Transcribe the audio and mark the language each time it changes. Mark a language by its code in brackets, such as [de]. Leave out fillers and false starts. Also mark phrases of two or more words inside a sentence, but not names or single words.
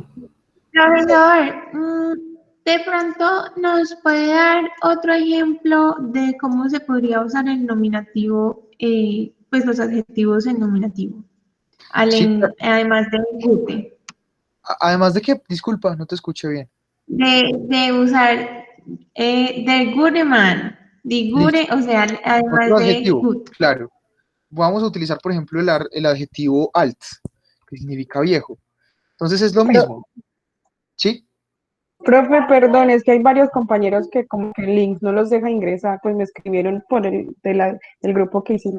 [es] Profesor, de pronto nos puede dar otro ejemplo de cómo se podría usar el nominativo, pues los adjetivos en nominativo, Sí, además de gute, además de que, disculpa, no te escuché bien. de usar [de] der gute man, die gute, [es] o sea, además Otro de adjetivo, gut. claro. Vamos a utilizar, por ejemplo, el adjetivo alt, que significa viejo. Entonces es lo mismo. ¿Sí? Profe, perdón, es que hay varios compañeros que como que el link no los deja ingresar, pues me escribieron por del grupo que hicimos.